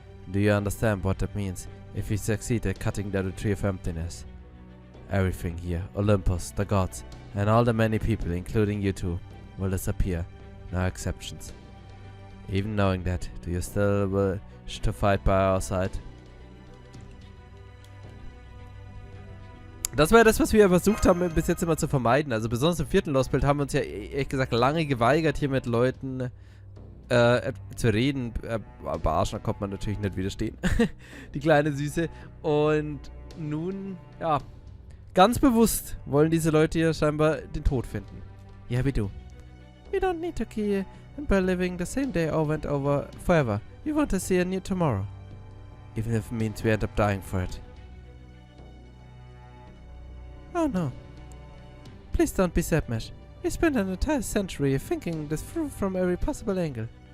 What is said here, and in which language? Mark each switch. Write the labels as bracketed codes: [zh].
[en] Do you understand what that means if we succeed at cutting down the Tree of Emptiness? Everything here, Olympus, the gods, and all the many people, including you two, will disappear. No exceptions. Even knowing that, do you still wish to fight by our side? [de] Das war ja das, was wir versucht haben, bis jetzt immer zu vermeiden. Also besonders im vierten Lostbelt haben wir uns ja ehrlich gesagt lange geweigert, hier mit Leuten zu reden. Aber Arschner kommt man natürlich nicht widerstehen. Die kleine Süße. Und nun, ja, ganz bewusst wollen diese Leute hier scheinbar den Tod finden. Ja, wie du. [en] We don't need to kill him by living the same day over and over forever. We want to see a new tomorrow. Even if it means we end up dying for it. Oh no. Please don't be sad, Mesh. We spent an entire century thinking this through from every possible angle.